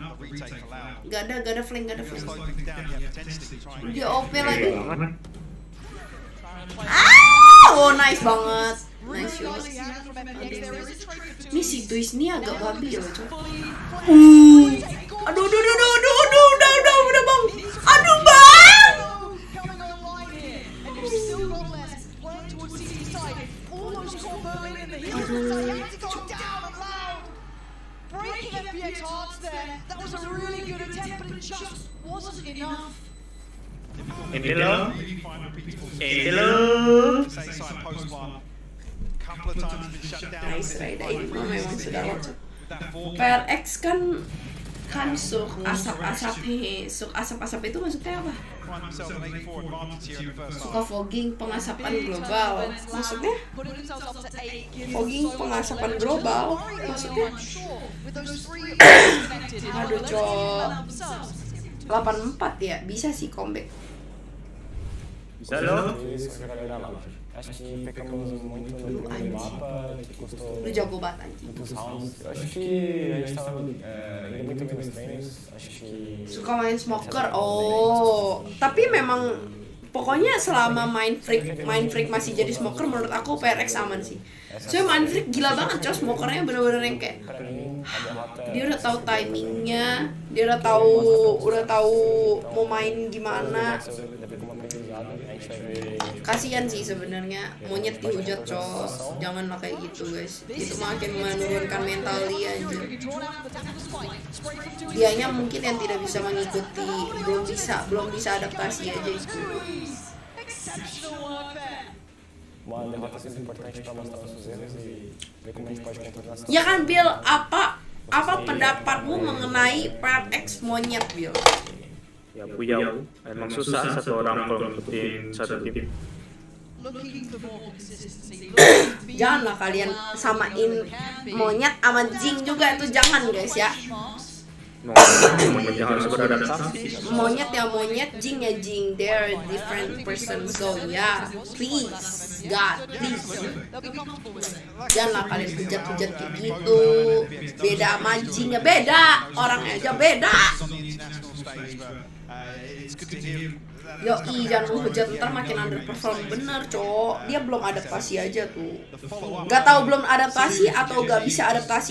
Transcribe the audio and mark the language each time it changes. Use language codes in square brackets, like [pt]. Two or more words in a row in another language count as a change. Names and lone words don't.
[id] Gak ada flank. Dia OP lagi. [en] Oh nice banget. Nice shot. [id] Ini si Twist ini agak babi loh coy. Aduh udah bang. Aduh bang. [en] Breaking FPX hearts there. That was a really good attempt, but it just wasn't enough. Nice ride [id] ini memang sudah locok. PRX kan suk asap itu maksudnya apa? Suka fogging pengasapan global. Maksudnya? Fogging pengasapan global. Maksudnya? Aduh cok. 84 ya, bisa sih comeback. Bisa loh. [pt] Acho que pecamos muito no mapa, que custou [id] Lu jago banget anjing. [pt] muitos rounds. Eu acho que a gente estava indo muito bem nos treinos. Acho que [id] Suka main smoker. Oh, tapi memang pokoknya selama main freak masih jadi smoker menurut aku PRX aman sih. Soalnya main freak gila banget coy, smokernya bener-bener yang kayak [pt] pra mim a derrota [id] dia udah tahu timingnya, dia udah tahu mau main gimana. [pt] deve como aprendizado. A gente vai ver [id] Kasian sih sebenarnya monyet dihujat cos, janganlah kayak gitu guys. Itu makin menurunkan mental dia anjir. Dianya mungkin yang tidak bisa mengikuti, belum bisa adaptasi aja itu. [pt] uma derrota sempre importante para mostrar nossos erros e ver como a gente pode contornar. [id] Ya kan Bill, apa pendapatmu mengenai PRX monyet Bill? Ya Puyau, emang susah satu orang kalau ngikutin satu tim. Janganlah kalian samain monyet sama Jing juga, itu jangan guys ya. Monyet harus beradaptasi. [en] Monyet ya monyet, Jing ya Jing, they're different person, so yeah, please, God, please. [id] Janganlah kalian hujat-hujat kayak gitu. Beda sama Jing ya beda, orangnya aja beda. Yoi, jangan menghujat, ntar makin underperform. Bener cowok, dia belum adaptasi aja tuh. Gak tahu belum adaptasi atau gak bisa adaptasi.